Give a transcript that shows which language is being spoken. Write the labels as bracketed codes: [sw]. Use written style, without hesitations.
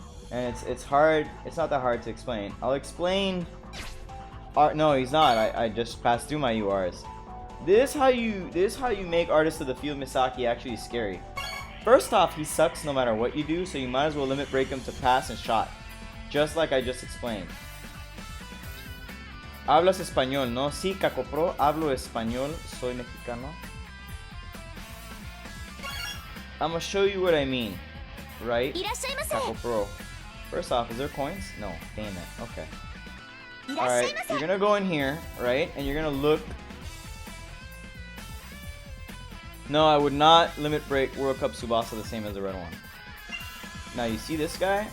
[en] And it's hard, it's not that hard to explain. I'll explain. No, he's not. I just passed through my URs. This is how you make Artist of the Field Misaki actually scary. First off, he sucks no matter what you do, so you might as well limit break him to pass and shot. Just like I just explained. [es] Hablas español, ¿no? Sí, Caco Pro, hablo español, soy mexicano. [en] I'm gonna show you what I mean, right? Caco Pro. First off, is there coins? No, damn it, okay. Alright, you're gonna go in here, right? And you're gonna look. No, I would not limit break World Cup Tsubasa the same as the red one. Now, you see this guy?